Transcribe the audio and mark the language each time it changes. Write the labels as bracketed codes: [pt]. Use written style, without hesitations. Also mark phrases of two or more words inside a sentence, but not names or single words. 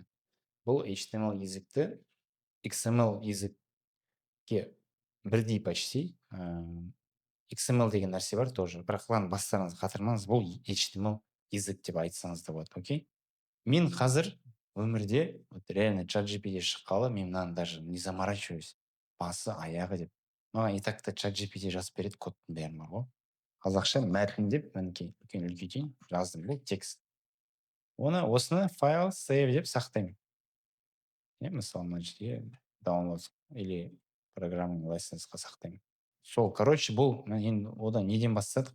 [kk] Бұл HTML языкты XML языкке бірдей почти. XML деген нәрсе бар тоже, бірақ ладно, бастарыңыз қатырмаңыз, бұл HTML язык деп айтсаңыз да болады, окей? Мен қазір өмірде вот реально ChatGPT шыққалы, мен мынаны [ru] даже не заморачиваюсь, [kk] басы аяғы деп. Маған [ru] и так-то [kk] ChatGPT жазып береді кодтың бәрін ғой. Қазақша мәтін деп, мінекей, үлкейтейін, жаздым, бұл текст. Осыны файл save деп сақтаймын. Мысалы, мына жерге download [ru] или программный [kk] лайсенсқа сақтаймын. Сол, короче, бұл енді одан неден бастадық?